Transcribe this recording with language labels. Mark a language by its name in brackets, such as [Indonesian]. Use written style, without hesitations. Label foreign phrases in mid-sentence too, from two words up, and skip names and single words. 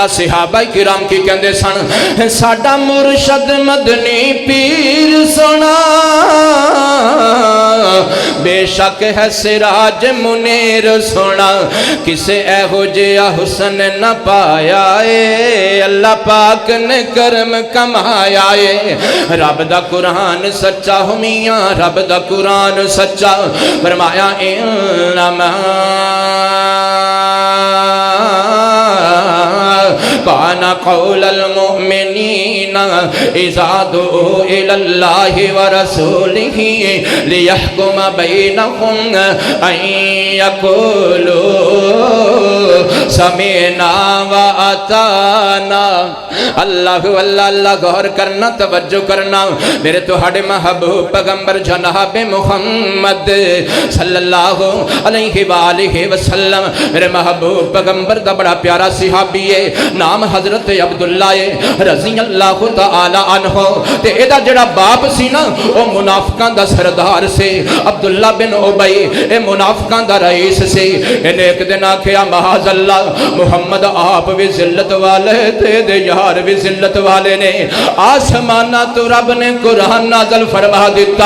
[Punjabi] ਸਹਾਬਾ ਕਿਰਾਮ ਕੀ ਕਹਿੰਦੇ ਸਨ ਸਾਡਾ ਮੁਰਸ਼ਦ ਮਦਨੀ ਪੀਰ ਸੋਹਣਾ, ਬੇਸ਼ਕ ਹੈ ਸਿਰਾਜ ਮੁਨੀਰ ਸੋਹਣਾ। ਕਿਸੇ ਐਹੋ ਜਿਹਾ ਹੁਸਨ ਨਾ ਪਾਇਆ ਹੈ, ਅੱਲਾਹ ਪਾਕ ਨੇ ਕਰਮ ਕਮਾਇਆ ਹੈ। ਰੱਬ ਦਾ ਕੁਰਾਨ ਸੱਚਾ ਹੋ ਮੀਆਂ, ਰੱਬ ਦਾ ਕੁਰਾਨ ਸੱਚਾ। [Arabic] फरमाया إنما كان قول المؤمنين إذا دعوا إلى الله ورسوله ليحكم بينهم أن يقولوا سمعنا وأطعنا. [Punjabi] ਅੱਲਾਹ ਅੱਲਾਹ ਅੱਲਾਹ। ਗ਼ੌਰ ਕਰਨਾ ਤਵੱਜੋ ਕਰਨਾ। ਮੇਰੇ ਤੁਹਾਡੇ ਮਹਿਬੂਬ ਪੈਗ਼ੰਬਰ ਜਨਾਬ ਮੁਹੰਮਦ [Arabic] صلى الله عليه وآله وسلم, [Punjabi] ਮੇਰੇ ਮਹਿਬੂਬ ਪੈਗ਼ੰਬਰ ਦਾ ਬੜਾ ਪਿਆਰਾ ਸਹਾਬੀ ਹੈ, ਨਾਮ ਹਜ਼ਰਤ ਅਬਦੁੱਲਾ ਹੈ [Arabic] رضي الله تعالى عنه. [Punjabi] ਤੇ ਏਦਾ ਜਿਹੜਾ ਬਾਪ ਸੀ ਨਾ ਓ ਮੁਨਾਫ਼ਿਕਾਂ ਦਾ ਸਰਦਾਰ ਸੀ, ਅਬਦੁੱਲਾ ਬਿਨ ਉਬਈ ਏ ਮੁਨਾਫ਼ਿਕਾਂ ਦਾ ਰਈਸ ਸੀ। ਇਨ੍ਹਾਂ ਇੱਕ ਦਿਨ ਆਖਿਆ [Arabic] معاذ الله [Punjabi] ਮੁਹੰਮਦ ਆਪ ਵੀ ਜ਼ਿੱਲਤ ਵਾਲੇ ਤੇ ਦੇ ਯਾਰ ਵੀ ਜ਼ਿੱਲਤ ਵਾਲੇ ਨੇ। ਅਸਮਾਨਾਂ ਤੋਂ ਰੱਬ ਨੇ ਕੁਰਾਨ ਨਾਜ਼ਿਲ ਫ਼ਰਮਾ ਦਿੱਤਾ।